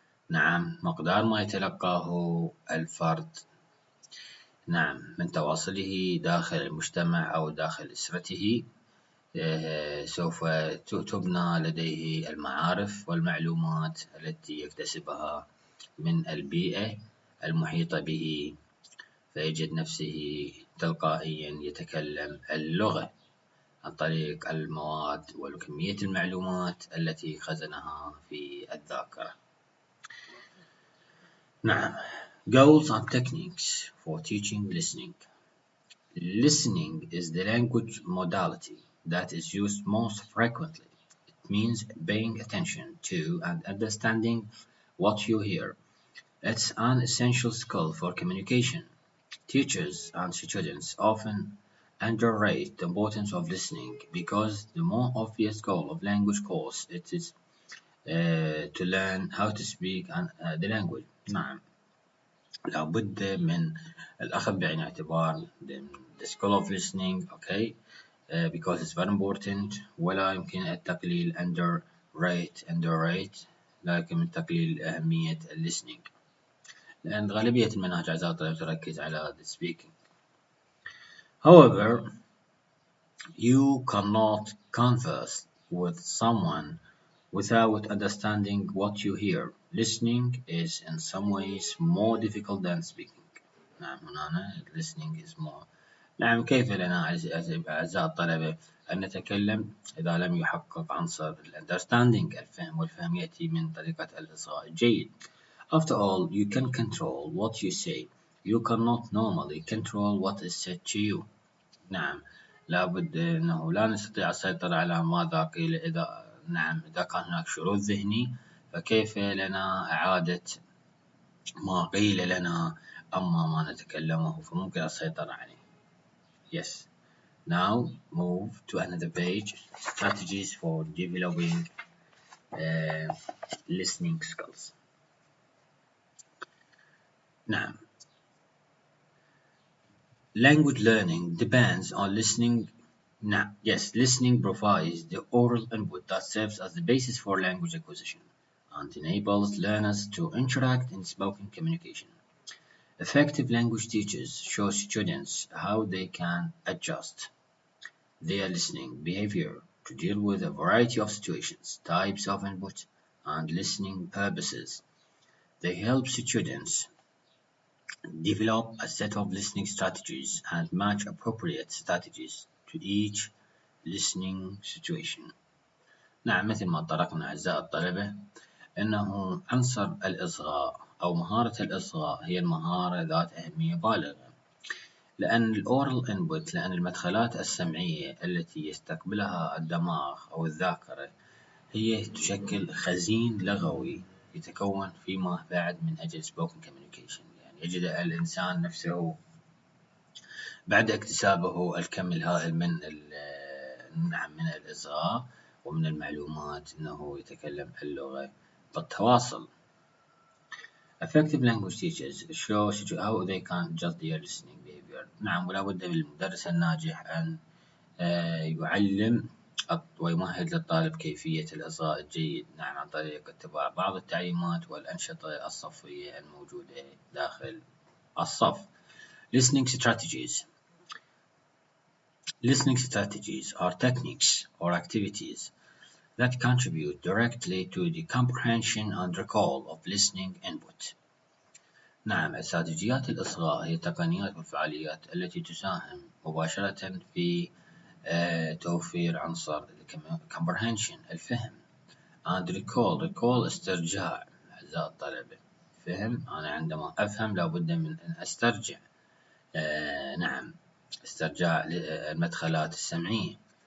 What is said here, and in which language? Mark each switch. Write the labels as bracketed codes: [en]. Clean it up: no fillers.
[ar] نعم، مقدار ما يتلقاه الفرد نعم من تواصله داخل المجتمع أو داخل أسرته سوف تبنى لديه المعارف والمعلومات التي يكتسبها من البيئة المحيطة به، فيجد نفسه تلقائيا يتكلم اللغة عن طريق المواد وكمية المعلومات التي خزنها في الذاكرة. نعم. [en] Goals and techniques for teaching listening. Listening is the language modality that is used most frequently. It means paying attention to and understanding what you hear. It's an essential skill for communication. Teachers and students often underrate the importance of listening because the more obvious goal of language course it is to learn how to speak the language. [ar] نعم، لابد من الأخذ بعين الاعتبار [en] the skill of listening, okay, because it's very important. [ar] ولا يمكن التقليل underrate لكن من تقليل أهمية listening، لأن غالبية المناهج أعزائي الطلبة تركز على the speaking. [en] However, you cannot converse with someone without understanding what you hear. Listening is in some ways more difficult than speaking. [ar] نعم، هنا [en] listening is more. [ar] نعم، كيف لنا أعزائي الطلبة أن نتكلم إذا لم يحقق عنصر understanding الفهم، والفهم يأتي من طريقة الإصغاء الجيد. [en] After all, you can control what you say. You cannot normally control what is said to you. [ar] نعم، لابد أنه لا نستطيع السيطرة على ماذا قيل إذا كان هناك شرود ذهني، فكيف لنا إعادة ما قيل لنا أما ما نتكلمه فممكن السيطرة عليه. [en] Yes. Now move to another page. Strategies for developing listening skills. [ar] نعم. [en] Language learning depends on listening. Now, yes, listening provides the oral input that serves as the basis for language acquisition and enables learners to interact in spoken communication. Effective language teachers show students how they can adjust their listening behavior to deal with a variety of situations, types of input, and listening purposes. They help students develop a set of listening strategies and match appropriate strategies to each listening situation. [ar] نعم، مثل ما طرقنا أعزائي الطلبة أنه عنصر الإصغاء أو مهارة الإصغاء هي المهارة ذات أهمية بالغة، لأن الأورال إنبوت، لأن المدخلات السمعية التي يستقبلها الدماغ أو الذاكرة هي تشكل خزين لغوي يتكون فيما بعد من أجل spoken communication. يعني يجد الإنسان نفسه بعد اكتسابه الكم الهائل من نعم من الإصغاء ومن المعلومات أنه يتكلم اللغة بالتواصل. [en] Effective language teachers show how they can adjust their listening behavior. [ar] نعم، ولا بد للمدرس الناجح أن يعلم ويمهد للطالب كيفية الإصغاء الجيد، نعم، عن طريق اتباع بعض التعليمات والأنشطة الصفية الموجودة داخل الصف. [en] Listening strategies. Listening strategies are techniques or activities that contribute directly to the comprehension and recall of listening input. [ar] نعم، استراتيجيات الإصغاء هي التقنيات والفعاليات التي تساهم مباشرة في توفير عنصر comprehension الفهم [en] and recall [ar] استرجاع. أعزائي الطلبة، فهم، أنا عندما أفهم لابد من أن أسترجع نعم استرجاع المدخلات السمعية.